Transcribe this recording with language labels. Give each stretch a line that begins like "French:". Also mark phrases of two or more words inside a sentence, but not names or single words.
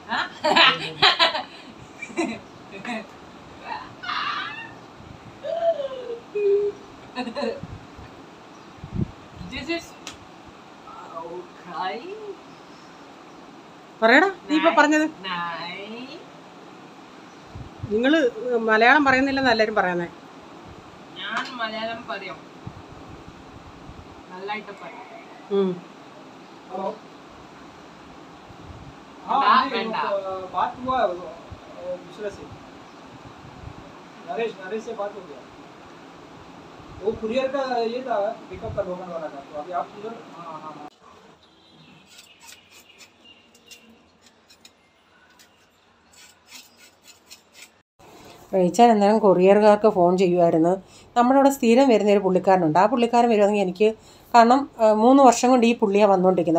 Malayalam: പറയടാ, നീ ഇപ്പൊ പറഞ്ഞത്. നിങ്ങള് മലയാളം പറയുന്നില്ലെന്ന് എല്ലാരും പറയുന്നേ. ഞാൻ മലയാളം പറയും, നല്ലായിട്ട് പറയും.
Hindi: बात हुआ दूसरे से, नरेश से बात हो गया. वो कुरियर का ये था, पिकअप का लोगन वाला था. तो अभी आप उधर. हाँ.
Malayalam: റേച്ചാൻ അന്നേരം കൊറിയറുകാർക്ക് ഫോൺ ചെയ്യുമായിരുന്നു. നമ്മുടെ ഇവിടെ സ്ഥിരം വരുന്നൊരു പുള്ളിക്കാരനുണ്ട്. ആ പുള്ളിക്കാരൻ വരുവാണെങ്കിൽ എനിക്ക്, കാരണം 3 വർഷം കൊണ്ട് ഈ പുള്ളിയാണ് വന്നുകൊണ്ടിരിക്കുന്നത്.